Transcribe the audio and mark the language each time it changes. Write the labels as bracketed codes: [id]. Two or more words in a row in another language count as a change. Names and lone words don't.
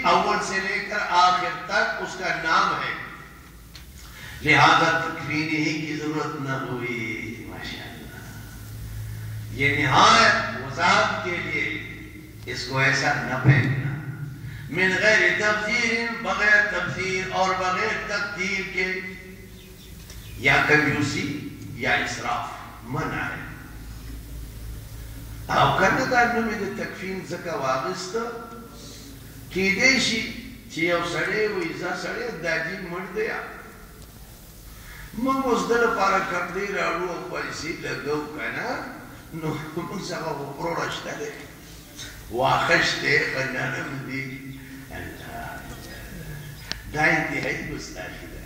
[ur] اول سے لے کر آخر تک اس کا نام ہے، لہذا تکفین ہی کی ضرورت نہ ہوئی، ماشاءاللہ، یہ نہایت وضاحت کے لیے اس کو ایسا نہ پھینکنا، [ar] من غیر تفسیر، [ur] بغیر تفسیر اور بغیر تقدیر کے، یا کنجوسی یا اسراف، منع ہے. [ps] او کنه دا نومې د تکفین ځکه واغسته کیدای شي چې یو سړی وایي زه سړی دا جي مړ دی، موږ اوس د لپاره کپړې راوړو او پیسې لګو که نه، نو موږ څخه خو پروړه شته دی، واښه شتی، ښه نرم دی، دا انتهایي ګستاخي ده.